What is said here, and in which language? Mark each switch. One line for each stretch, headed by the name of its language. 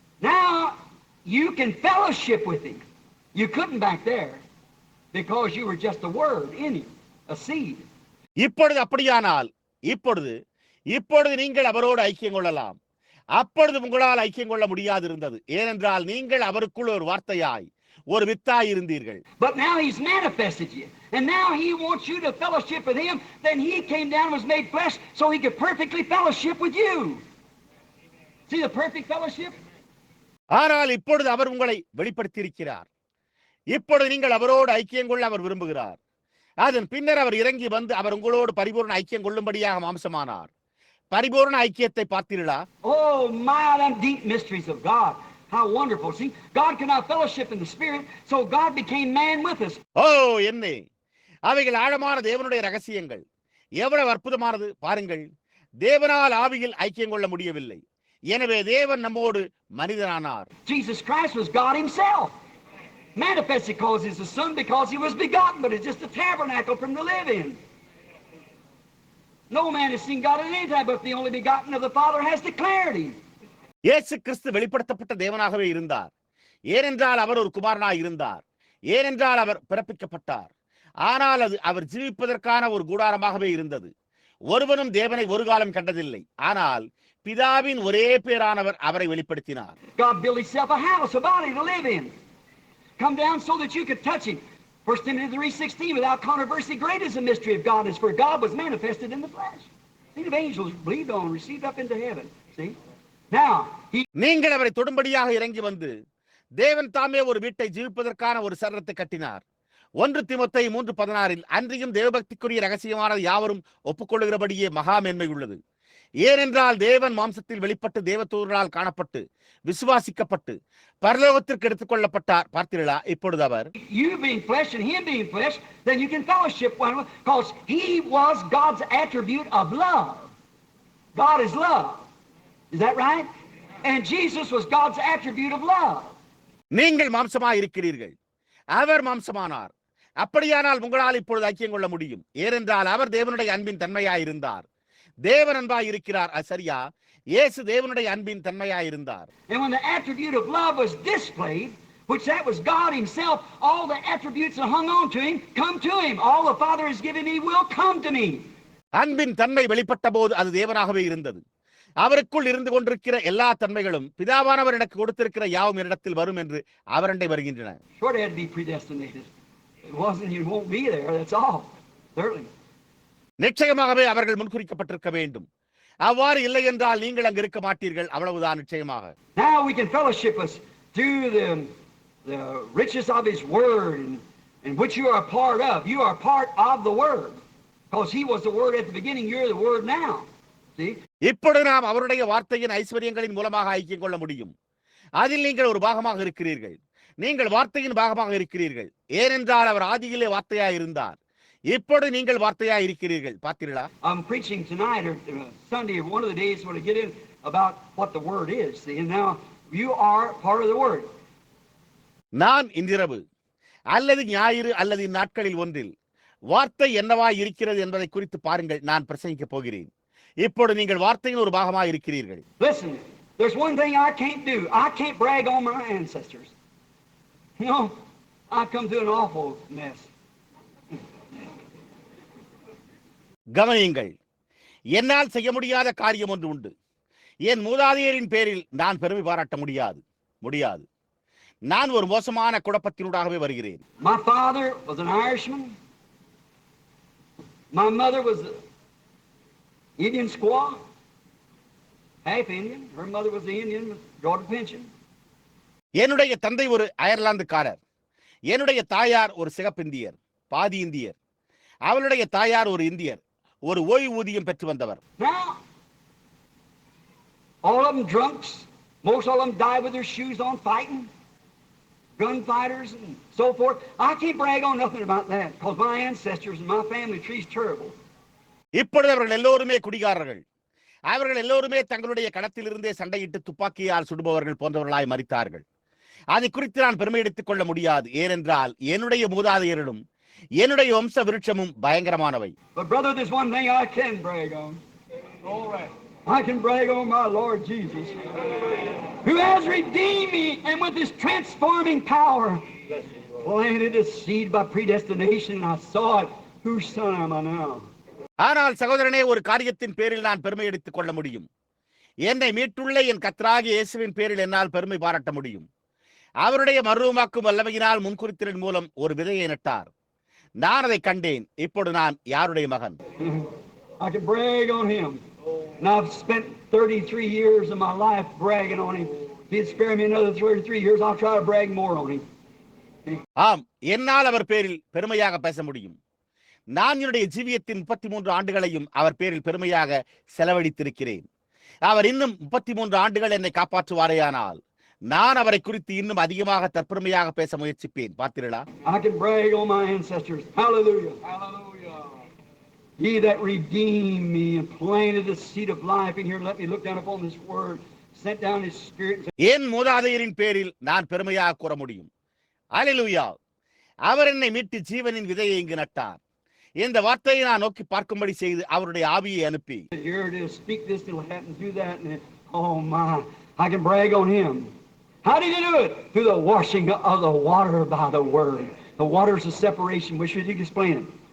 English: Now you can fellowship with him. You couldn't back there because you were just a word in him, a seed.
Tamil: இப்பொழுது அப்படியானால் இப்பொழுது நீங்கள் அவரோடு ஐக்கியம் கொள்ளலாம். அப்பொழுது உங்களால் ஐக்கியம் கொள்ள முடியாது இருந்தது. ஏனென்றால் நீங்கள் அவருக்குள் ஒரு வார்த்தையாய், ஒரு வித்தாய் இருந்தீர்கள்.
English: But now he's manifested you, and now he wants you to fellowship with him. Then he came down and was made flesh so he could perfectly fellowship with you. See the perfect fellowship?
Tamil: ஆனால் இப்பொழுது அவர் உங்களை வெளிப்படுத்தி இருக்கிறார். இப்பொழுது நீங்கள் அவரோடு ஐக்கியம் கொள்ள அவர் விரும்புகிறார். அதன் பின்னர் அவர் இறங்கி வந்து அவர் உங்களோடு பரிபூர்ண ஐக்கியம் கொள்ளும்படியாக மாம்சமானார். பரிபூர்ண ஐக்கியத்தை பார்த்தீர்களா?
English: Oh my, them deep mysteries of God. How wonderful. See, God cannot fellowship in the spirit, so God became man with us.
Tamil: ஓ என்னே, அவைகள் ஆழமான தேவனுடைய ரகசியங்கள். எவ்வளவு அற்புதமானது பாருங்கள். தேவனால் ஆவியில் ஐக்கியம் கொள்ள முடியவில்லை, எனவே தேவன் நம்மோடு மனிதனானார்.
English: Jesus Christ was God himself. Manifested because he's the Son, because he was begotten, but it's just a tabernacle for him to live in. No man has seen God at any time, but the only begotten of the Father has declared him.
Tamil: இயேசு கிறிஸ்து வெளிப்படுத்தப்பட்ட தேவனாகவே இருந்தார். ஏனென்றால் அவர் ஒரு குமாரனாய் இருந்தார். ஏனென்றால் அவர் பிறப்பிக்கப்பட்டார். ஆனால் அது அவர் ஜீவிப்பதற்கான ஒரு கூடாரமாகவே இருந்தது. ஒருவனும் தேவனை ஒரு காலம் கண்டதில்லை. ஆனால் பிதாவின் ஒரே பேரானவர் அவரை வெளிப்படுத்தினார்.
English: God built himself a house, a body to live in. Come down so that you could touch him. 1 Timothy 3:16, without controversy, great is the mystery of God, is for God was manifested in the flesh. Seen of angels, believed on, received up into heaven. See? Now,
Tamil: நீங்கள் அவரை தொடும்படியாக இறங்கி வந்து தேவன் தாமே ஒரு வீட்டை ஜீவிப்பதற்கான ஒரு சரீரத்தை கட்டினார். 1 தீமோத்தேயு 3:16 அன்றியும் தேவபக்திக்குரிய ரகசியமானது யாவரும் ஒப்புக்கொள்ளுகிறபடியே மகா மேன்மை உள்ளது. ஏனென்றால் தேவன் மாம்சத்தில் வெளிப்பட்டு தேவதூதர்களால் காணப்பட்டு விசுவாசிக்கப்பட்டு பரலோகத்திற்கு எடுத்துக் கொள்ளப்பட்டார். பார்த்தீர்களா? இப்பொழுது அவர்
English: you being flesh and him being flesh, then you can fellowship one because he was God's attribute of love. God is love. Is that right? And Jesus was God's attribute of love.
Tamil: நீங்கள் மாம்சமாய் இருக்கிறீர்கள், அவர் மாம்சமானார். அப்படியானால் உங்களால் இப்பொழுது ஐக்கியம் கொள்ள முடியும். ஏனென்றால் அவர் தேவனுடைய அன்பின் தன்மையாய் இருந்தார். தேவன் அன்பாய் இருக்கிறார். அது சரியா? இயேசு தேவனுடைய அன்பின் தன்மையாய் இருந்தார்.
English: And when the attribute of love was displayed, which that was God himself, all the attributes that hung on to him come to him. All the Father has given me will come to me.
Tamil: அன்பின் தன்மை வெளிப்பட்ட போது அது தேவனாகவே இருந்தது. அவருக்குள் இருந்து கொண்டிருக்கிற எல்லா தன்மைகளும் பிதாவானவர் எனக்கு கொடுத்திருக்கிற யாவும் என்னிடத்தில் வரும் என்று அவரண்டை வருகின்றன.
English: Sure, they had to be predestinated. It wasn't you won't be there. That's all. Certainly.
Tamil: நிச்சயமாகவே அவர்கள் முன்குறிக்கப்பட்டிருக்க வேண்டும். அவ்வாறு இல்லை என்றால் நீங்கள் அங்கு இருக்க மாட்டீர்கள். அவ்வளவுதான். நிச்சயமாக.
English: Now we can fellowship us through the riches of his word and which you are a part of. You are part of the word. Because he was the word at the beginning, you're the word now. See?
Tamil: இப்பொழுது நாம் அவருடைய வார்த்தையின் ஐஸ்வர்யங்களின் மூலமாக ஐக்கியம் கொள்ள முடியும். அதில் நீங்கள் ஒரு பாகமாக இருக்கிறீர்கள். நீங்கள் வார்த்தையின் பாகமாக இருக்கிறீர்கள். ஏனென்றால் அவர் ஆதியிலே வார்த்தையாய் இருந்தார். இப்பொழுது நீங்கள் வார்த்தையாய் இருக்கிறீர்கள். பார்த்தீர்களா?
English: I'm preaching tonight or Sunday or one of the days when I get in about what the word is. See, and now you are part of the word.
Tamil: நான் இன்றிரவு அல்லது ஞாயிறு அல்லது இந்நாட்களில் ஒன்றில் வார்த்தை என்னவாய் இருக்கிறது என்பதை குறித்து பாருங்கள். நான் பிரசங்கிக்க போகிறேன். இப்பொழுது நீங்கள் வார்த்தையின் ஒரு பாகமாக இருக்கிறீர்கள்.
English: Listen, there's one thing I can't do. I can't brag on my ancestors. You know, I come through an awful mess.
Tamil: கவனியுங்கள், என்னால் செய்ய முடியாத காரியம் ஒன்று உண்டு. என் மூதாதையரின் பேரில் நான் பெருமை பாராட்ட முடியாது. நான் ஒரு மோசமான குழப்பத்தினூடாகவே வருகிறேன்.
English: My father was an Irishman. My mother was an Indian squaw, half Indian. Her mother was an Indian, got a pension.
Tamil: என்னுடைய தந்தை ஒரு அயர்லாந்துக்காரர். என்னுடைய தாயார் ஒரு சிகப்பிந்தியர், பாதி இந்தியர். அவளுடைய தாயார் ஒரு இந்தியர், ஒரு ஓய்வூதியம் பெற்று வந்தவர்.
English: Now, all of them drunks. Most of them died with their shoes on fighting. Gunfighters and so forth. I can't brag on nothing about that because my ancestors and my family tree's terrible.
Tamil: இப்பொழுது அவர்கள் எல்லோருமே குடிகாரர்கள். அவர்கள் எல்லோருமே தங்களுடைய களத்திலிருந்தே சண்டையிட்டு துப்பாக்கியால் சுடுபவர்கள் போன்றவர்களாய் மரித்தார்கள். அதை குறித்து நான் பெருமை எடுத்துக் கொள்ள முடியாது. ஏனென்றால் என்னுடைய மூதாதையர்களும் என்னுடைய வம்ச விருட்சமும் பயங்கரமானவை.
English: But brother, there's one thing I can brag on. All right. I can brag on my Lord Jesus, who has redeemed me and with his transforming power planted a seed by predestination, and I saw it. Whose son am I now?
Tamil: ஆனால் சகோதரனே, ஒரு காரியத்தின் பேரில் நான் பெருமை எடுத்துக் கொள்ள முடியும். என்னை மீட்டுள்ள என் கர்த்தராகிய இயேசுவின் பேரில் என்னால் பெருமை பாராட்ட முடியும். அவருடைய மறுரூபமாக்கும் வல்லமையினால் முன்குறித்தலின் மூலம் ஒரு விதையை நட்டார். நான் அதை கண்டேன். இப்பொழுது நான் யாருடைய மகன்?
English: I can brag on him. And I've spent 33 years of my life bragging on him. If he'd spare me another 33 years, I'll try to brag more on him.
Tamil: ஆம், என்னால் அவர் பேரில் பெருமையாக பேச முடியும். நான் என்னுடைய ஜீவியத்தின் 33 ஆண்டுகளையும் அவர் பேரில் பெருமையாக செலவழித்திருக்கிறேன். அவர் இன்னும் 33 ஆண்டுகள் என்னை காப்பாற்றுவாரேயானால் நான் அவரை குறித்து இன்னும் அதிகமாக தற்பெருமையாக பேச முயற்சிப்பேன். பார்த்தீர்களா?
English: I can brag on my ancestors. Hallelujah. Hallelujah. He that redeemed me and planted the seed of life in here. Let me look down upon this word. Sent down his spirit.
Tamil: என் மூதாதையரின் பேரில் நான் பெருமையாக கூற முடியும். அல்லேலூயா. அவர் என்னை மீட்டு ஜீவனின் விதையை இங்கு நட்டார். இந்த வார்த்தையை நான் நோக்கி பார்க்கும்படி செய்து அவருடைய ஆவியை அனுப்பி
English: Here it is. Speak this, it'll happen. Do that. And oh my, I can brag on him. How did he do it? Through the washing of the water by the word. The waters of separation. Wish you could explain it.